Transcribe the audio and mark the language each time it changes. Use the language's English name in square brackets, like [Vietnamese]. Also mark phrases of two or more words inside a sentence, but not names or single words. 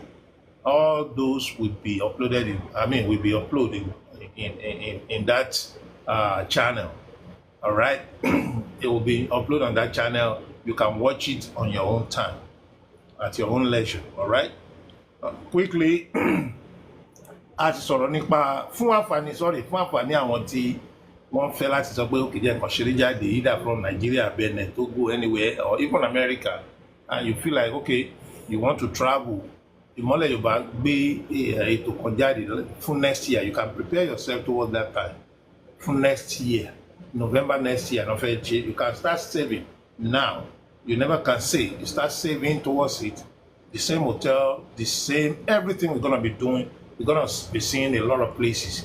[English] All those will be uploaded will be uploaded in that channel. All right. It will be uploaded on that channel. You can watch it on your own time, at your own leisure. All right. Quickly, [Yoruba] a ti sọ̀rọ̀ nípa fún àǹfààní àwọn tí wọ́n fẹ́ láti sọ pé òkè jẹ́ nǹkan ṣeré jáde, [English] either from Nigeria, Benin, Togo, anywhere, or even America, and you feel like, okay, you want to travel. [Yoruba] Imole Yoruba gbé ètò kan jáde fún [English] next year. You can prepare yourself towards that time. For next year, November next year, you can start saving now. You never can say. You start saving towards it. The same hotel, the same everything we're gonna be doing. We're gonna be seeing a lot of places.